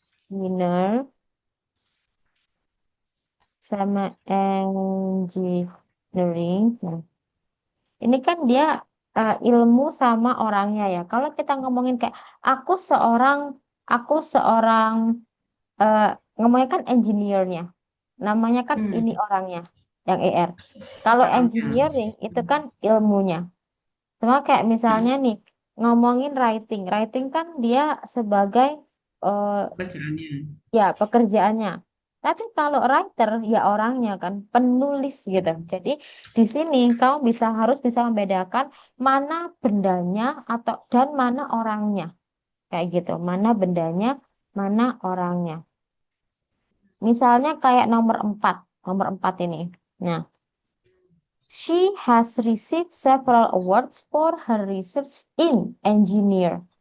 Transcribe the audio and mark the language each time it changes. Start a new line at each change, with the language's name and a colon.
Indonesian: Engineer sama engineering. Nah, ini kan dia ilmu sama orangnya ya. Kalau kita ngomongin kayak aku seorang aku seorang eh, ngomongnya kan engineer-nya. Namanya kan Hmm. ini orangnya yang ER. Kalau Orangnya. engineering itu kan ilmunya. Sama kayak misalnya nih ngomongin writing. Writing kan dia sebagai eh, Bacaannya. ya pekerjaannya. Tapi kalau writer ya orangnya kan penulis gitu. Jadi di sini kamu harus bisa membedakan mana bendanya atau dan mana orangnya. Kayak gitu. Mana bendanya, mana orangnya. Misalnya kayak nomor empat ini.
English: Nah, she has received several awards for her research in engineer.